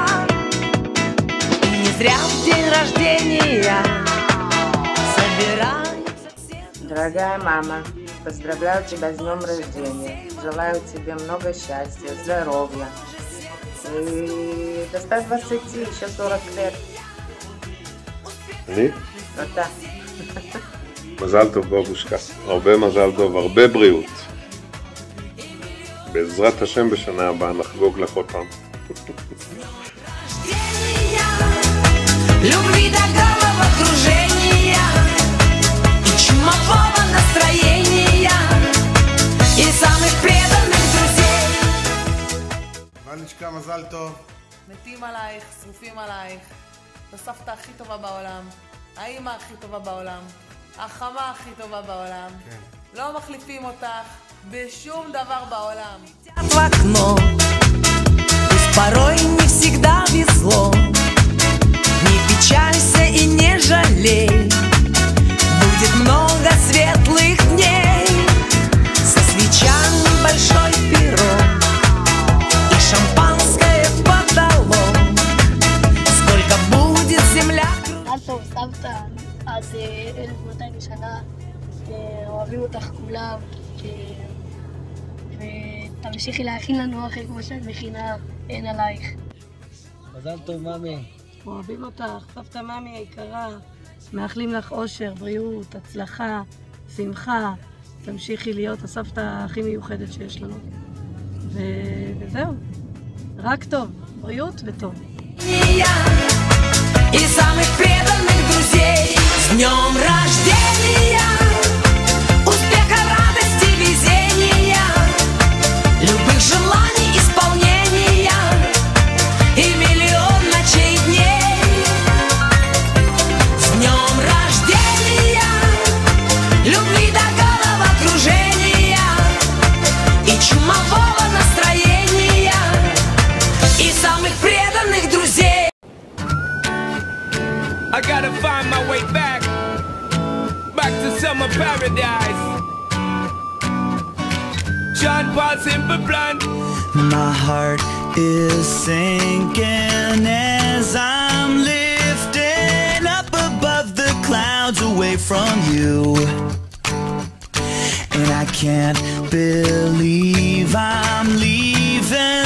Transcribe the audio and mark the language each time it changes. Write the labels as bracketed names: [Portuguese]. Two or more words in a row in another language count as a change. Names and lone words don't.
[Russian] И не зря в день рождения собираются все. Дорогая мама, поздравляю тебя с днем рождения. Желаю тебе много счастья, здоровья. И до 120, еще 40 лет. [Hebrew] אני? אתה. מזל טוב בבושקה, הרבה מזל טוב, הרבה בריאות. בעזרת השם בשנה הבאה נחגוג לך אותם. [Russian] Любви до головокружения и чумового настроения и самых преданных друзей. [Hebrew] ולצ'קה, מזל טוב. מתים עלייך, שרופים עלייך. הסבתא הכי טובה בעולם, האמא הכי טובה בעולם, החמה הכי טובה בעולם. לא מחליפים אותך בשום דבר בעולם. [Russian] В окно, пусть порой не всегда везло, не печалься и не жалей, будет много светлых дней, со свечами большой пирог и шампанское в потолок, сколько будет земля. [Hebrew] טוב, סבתא, עד 1200 שנה, אוהבים אותך כולם, ותמשיכי להכין לנו אוכל כמו שאת מכינה, אין עלייך. מזל טוב, ממי. אוהבים אותך, סבתא ממי היקרה, מאחלים לך אושר, בריאות, הצלחה, שמחה, תמשיכי להיות הסבתא הכי מיוחדת שיש לנו. וזהו, רק טוב, בריאות וטוב. [Russian] И самых преданных друзей с днем рождения, успеха, радости, везения, любых желаний исполнения и миллион ночей и дней. С днем рождения, любви до головокружения и чумового настроения и самых преданных друзей. [English] I gotta find my way back to summer paradise. John Paul Simple Plan. My heart is sinking as I'm lifting up above the clouds away from you, and I can't believe I'm leaving.